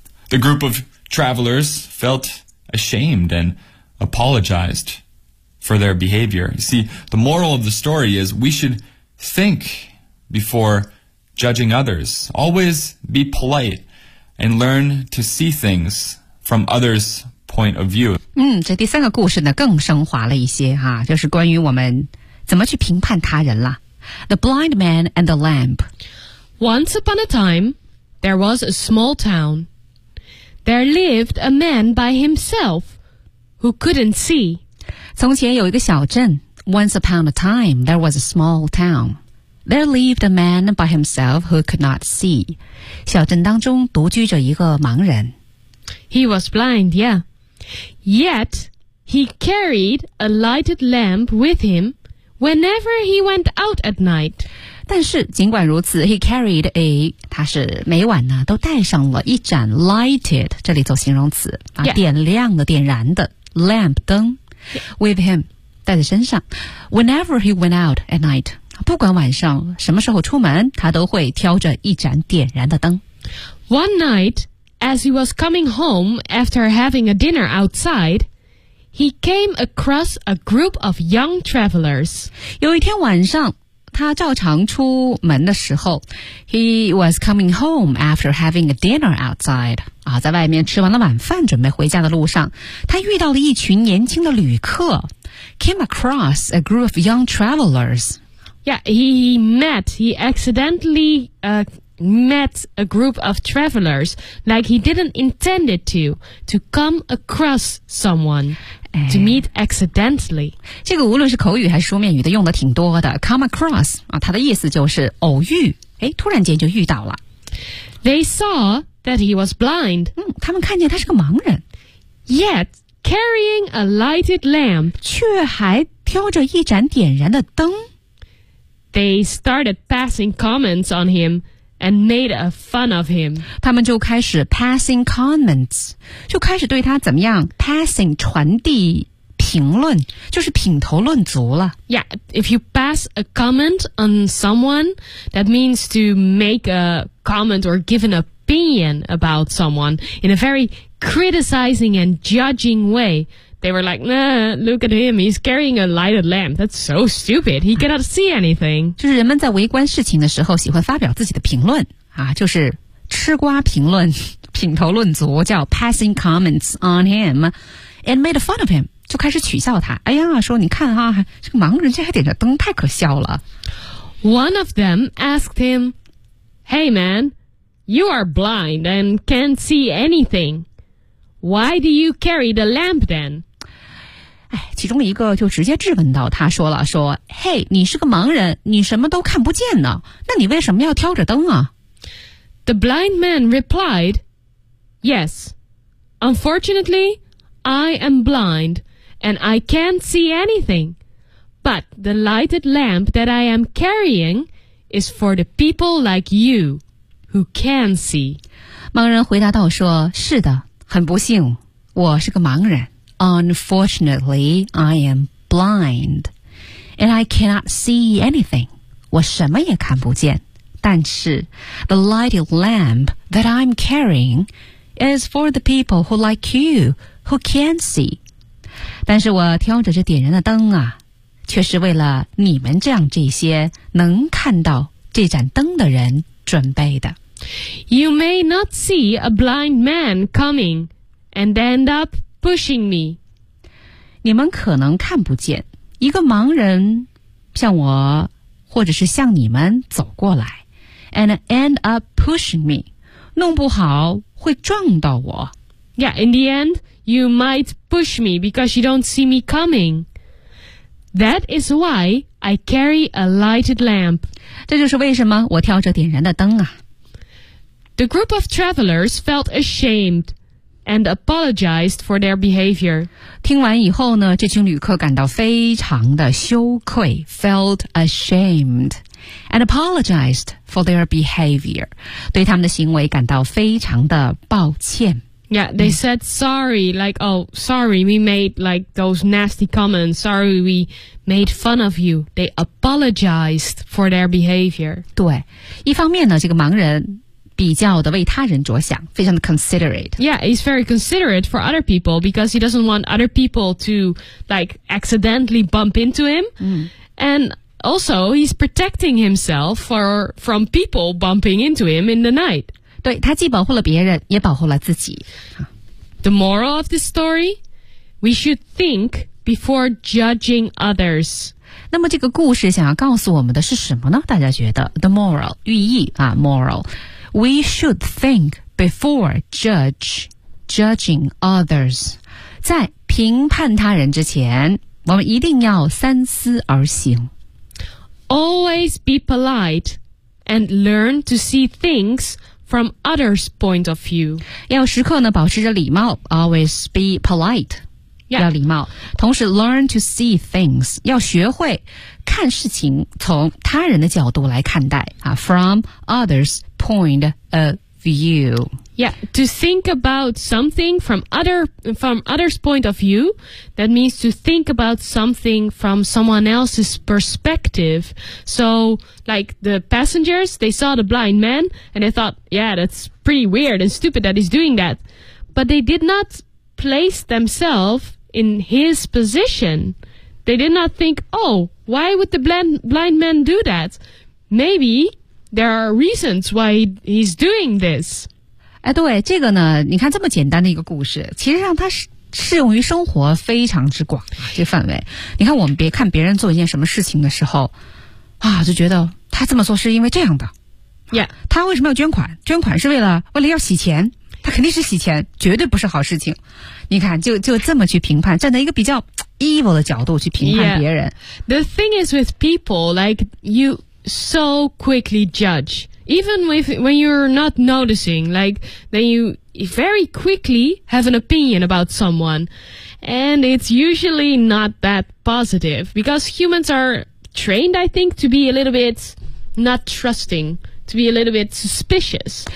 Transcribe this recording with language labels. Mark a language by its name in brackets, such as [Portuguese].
[English] The group of travelers felt ashamed and apologized for their behavior. You see, the moral of the story is we should think before judging others. Always be polite. And learn to see things from others' point of view. [Chinese] 这第三个故事呢更升华了一些哈，就是关于我们怎么去评判他人了。 [English] The blind man and the lamp. Once upon a time, there was a small town. There lived a man by himself who couldn't see. [Chinese] 从前有一个小镇。 [English] Once upon a time, there was a small town. There lived a man by himself who could not see. [Chinese] 小镇当中独居着一个盲人。 [English] He was blind, yeah. Yet, he carried a lighted lamp with him whenever he went out at night. [Chinese] 但是尽管如此 , [English] he carried a, [Chinese] 他是每晚呢都带上了一盏 lighted, 这里做形容词、啊 [English] yeah. [Chinese] 点亮的点燃的 lamp 灯、 [English] yeah. with him, [Chinese] 带在身上。 [English] Whenever he went out at night, [Chinese] 不管晚上什么时候出门，他都会挑着一盏点燃的灯。 [English] One night, as he was coming home after having a dinner outside, He came across a group of young travelers. [Chinese] 有一天晚上他照常出门的时候 [English] He was coming home after having a dinner outside. [Chinese] 啊，在外面吃完了晚饭准备回家的路上他遇到了一群年轻的旅客 [English] Came across a group of young travelers. Yeah, he accidentally met a group of travelers like he didn't intend it to come across someone、哎、to meet accidentally [Chinese] 这个无论是口语还是书面语的用的挺多的 [English] come across、 [Chinese] 啊、它的意思就是偶遇、哎、突然间就遇到了 [English] they saw that he was blind、 [Chinese] 嗯、他们看见他是个盲人 [English] yet carrying a lighted lamp [Chinese] 却还挑着一盏点燃的灯 [English] they started passing comments on himAnd made a fun of him. [Chinese] 他们就开始 [English] passing comments, [Chinese] 就开始对他怎么样 passing 传递评论，就是品头论足了。 [English] Yeah, if you pass a comment on someone, that means to make a comment or give an opinion about someone in a very criticizing and judging way. They were like, nah, look at him, he's carrying a lighted lamp. That's so stupid, he cannot see anything. [Chinese] 就是人们在围观事情的时候喜欢发表自己的评论、啊、就是吃瓜评论品头论足叫 [English] passing comments on him and made fun of him, [Chinese] 就开始取笑他。哎呀说你看啊这个盲人这还点着灯太可笑了。 [English] One of them asked him, Hey man, you are blind and can't see anything. Why do you carry the lamp then? [Chinese] 哎，其中一个就直接质问到他说了说 Hey, 你是个盲人你什么都看不见呢那你为什么要挑着灯啊 [English] The blind man replied, Yes, unfortunately, I am blind and I can't see anything. But the lighted lamp that I am carrying is for the people like you who can see. [Chinese] 盲人回答到说是的很不幸我是个盲人 [English] Unfortunately, I am blind And I cannot see anything [Chinese] 我什么也看不见但是 [English] The lighted lamp that I'm carrying Is for the people who like you Who can see [Chinese] 但是我挑着这点燃的灯啊却是为了你们这样这些能看到这盏灯的人准备的 [English] You may not see a blind man coming and end up pushing me. [Chinese] 你们可能看不见一个盲人向我或者是向你们走过来 [English] and end up pushing me. [Chinese] 弄不好会撞到我。 [English] Yeah, in the end, you might push me because you don't see me coming. That is why I carry a lighted lamp. [Chinese] 这就是为什么我挑着点燃的灯啊。 [English] The group of travelers felt ashamed and apologized for their behavior. [Chinese] 听完以后呢，这群旅客感到非常的羞愧 [English] felt ashamed and apologized for their behavior. [Chinese] 对他们的行为感到非常的抱歉。 [English] Yeah, they said sorry, like, oh, sorry, we made like those nasty comments. Sorry, we made fun of you. They apologized for their behavior. [Chinese] 对，一方面呢，这个盲人比较的为他人着想非常的 considerate [English] Yeah, he's very considerate for other people because he doesn't want other people to like accidentally bump into him、 mm. and also he's protecting himself from people bumping into him in the night [Chinese] 对他既保护了别人也保护了自己 [English] The moral of this story We should think before judging others [Chinese] 那么这个故事想要告诉我们的是什么呢大家觉得 [English] The moral [Chinese] 寓意啊 [English] moralWe should think before judging others. [Chinese] 在评判他人之前我们一定要三思而行。 [English] Always be polite and learn to see things from others' point of view. [Chinese] 要时刻呢保持着礼貌 [English] Always be polite.、 Yeah. [Chinese] 要礼貌。同时 [English] learn to see things. [Chinese] 要学会看事情从他人的角度来看待、啊、 [English] from others'point of view. Yeah, to think about something from others' point of view, that means to think about something from someone else's perspective. So, like the passengers, they saw the blind man and they thought, yeah, that's pretty weird and stupid that he's doing that. But they did not place themselves in his position, they did not think, oh, why would the blind man do that? Maybe there are reasons why he's doing this. [Chinese] 哎，对，这个呢，你看这么简单的一个故事，其实让他是适用于生活非常之广啊，这范围。你看，我们别看别人做一件什么事情的时候，啊，就觉得他这么做是因为这样的。 [English] Yeah. [Chinese] 他为什么要捐款？捐款是为了要洗钱，他肯定是洗钱，绝对不是好事情。你看，就这么去评判，站在一个比较 evil 的角度去评判别人。 [English] Yeah. The thing is with people, like you so quickly judge, even when you're not noticing, like then you. Very quickly have an opinion about someone, and it's usually not that positive because humans are trained, I think, to be a little bit not trusting, to be a little bit suspicious.